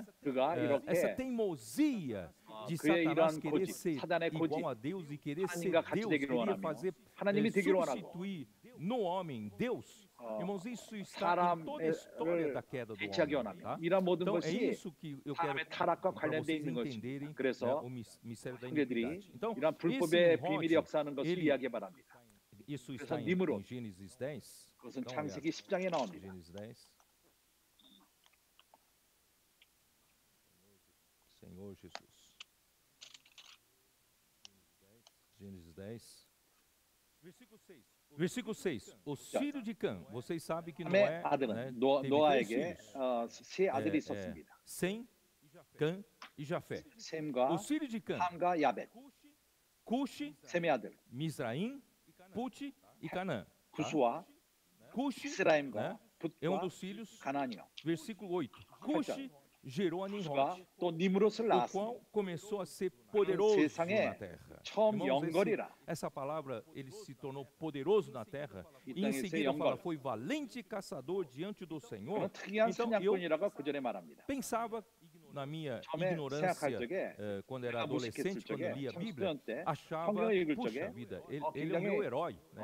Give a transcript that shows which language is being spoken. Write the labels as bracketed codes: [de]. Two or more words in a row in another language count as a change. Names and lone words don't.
[pt] essa teimosia de Satanás querer ser igual a Deus e querer ser Deus, queria fazer substituir no homem Deus. Irmãos, isso está em toda a história da queda do homem, tá? Então é isso que eu quero para vocês entenderem, né, o mistério da iniquidade. Então, isso está em Gênesis 10. [ko] 그것은 창세기 10장에 나옵니다. [pt] Gênesis 10. Senhor Jesus. Gênesis 10. Versículo 6. Os filhos de Cã. Vocês sabem que Noé, né, [ko] 노아에게 세 아들이 있었습니다. [pt] Sem, Cã e Jafé. [ko] 셈과 [pt] os filhos de Cã. [ko] 함과 야벳. [pt] Cuxi, [ko] 셈의 아들. [pt] Misraim, Put e Canaã. [ko] 구스와 [pt] Cuxi, [ko] 이스라임과 [pt] é dos filhos. [ko] 가나안이요. [pt] Versículo 8. Cuxi gerou a Nimrod, [ko] 또 니므롯을 [pt] o qual começou a ser poderoso na terra. Irmãos, essa palavra, ele se tornou poderoso na terra, e em seguida fala, foi valente caçador diante do Senhor. Então eu pensava, na minha ignorância, quando era adolescente, quando lia a Bíblia, achava, puxa vida, ele é o meu herói, né?